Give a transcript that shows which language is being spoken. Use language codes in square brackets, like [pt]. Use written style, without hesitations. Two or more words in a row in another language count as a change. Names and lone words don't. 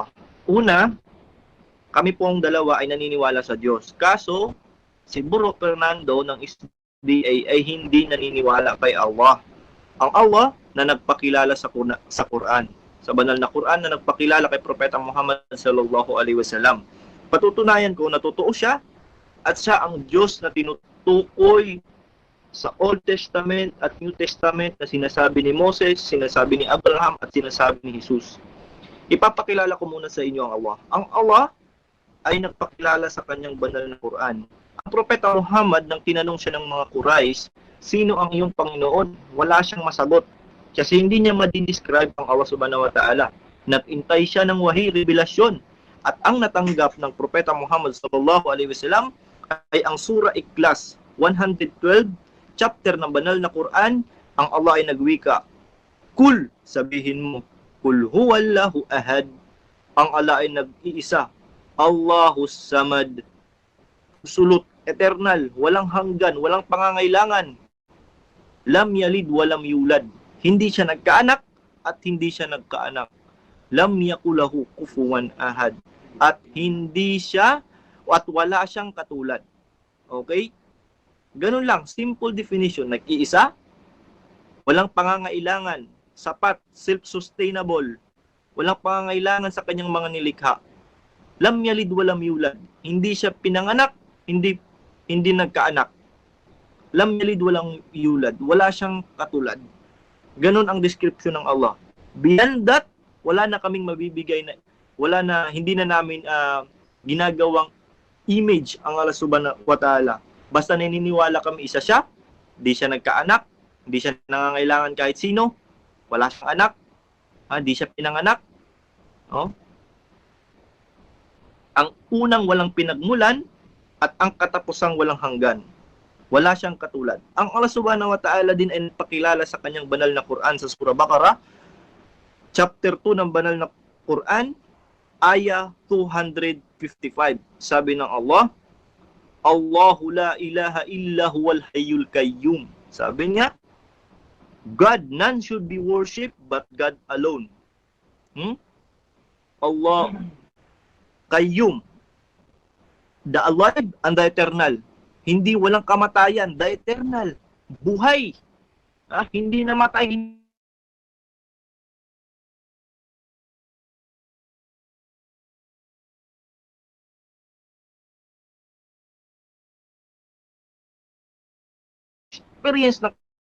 [tl] Una, kami pong dalawa ay naniniwala sa Diyos. Kaso, si Bro Fernando ng SDA ay hindi naniniwala kay Allah. Ang Allah na nagpakilala sa Quran. Sa banal na Quran na nagpakilala kay Propeta Muhammad [ar] صلى الله عليه وسلم. [tl] Patutunayan ko na totoo siya at siya ang Diyos na tinutukoy sa [en] Old Testament [tl] at [en] New Testament [tl] na sinasabi ni Moses, sinasabi ni Abraham at sinasabi ni Jesus. Ipapakilala ko muna sa inyo ang Allah. Ang Allah ay nagpakilala sa kanyang banal na Quran. Ang Propeta Muhammad, nang tinanong siya ng mga Quraysh, sino ang iyong Panginoon? Wala siyang masagot. Kasi hindi niya madidescribe ang Allah [ar] سبحانه وتعالى. [tl] Nag-intay siya ng wahi, revelasyon. At ang natanggap ng Propeta Muhammad [ar] صلى الله عليه وسلم [tl] ay ang Surah Ikhlas 112, chapter ng banal na Quran. Ang Allah ay nagwika, Kul, sabihin mo, [ar] قل هو الله أحد. [tl] Ang Allah ay nag-iisa, [ar] الله الصمد. [en] Absolute, eternal, [tl] walang hanggan, walang pangangailangan. [ar] لم يلد ولم يولد. [tl] Hindi siya nagkaanak at hindi siya nagkaanak. [ar] لم يكن له كفوا أحد. [tl] At hindi siya at wala siyang katulad. Okay? Ganun lang, [en] simple definition. [tl] Nag-iisa, walang pangangailangan, sapat, self-sustainable, walang pangangailangan sa kanyang mga nilikha. [ar] لم يلد ولم يولد. [tl] Hindi siya pinanganak, hindi nagkaanak. [ar] لم يلد ولم يولد. [tl] Wala siyang katulad. Ganun ang description ng Allah. [en] Beyond that, [tl] wala na kaming mabibigay na, hindi na namin ginagawang image ang Allah [ar] سبحانه وتعالى. [tl] Basta naniniwala kami isa siya, di siya nagkaanak, hindi siya nangangailangan kahit sino, wala siyang anak, di siya pinanganak. Oh. Ang unang walang pinagmulan at ang katapusang walang hanggan. Wala siyang katulad. Ang Allah [ar] سبحانه وتعالى [tl] din ay nagpakilala sa kanyang banal na Quran sa Surah Baqarah, chapter 2 ng banal na Quran, ayah 255. Sabi ng Allah, [ar] الله لا إله إلا هو الحي القيوم. [tl] Sabi niya, [en] God, none should be worshipped but God alone. Allah, Qayyum, the alive and the eternal. [tl] Hindi walang kamatayan, [en] the eternal, [tl] buhay. Hindi namatay, experience ng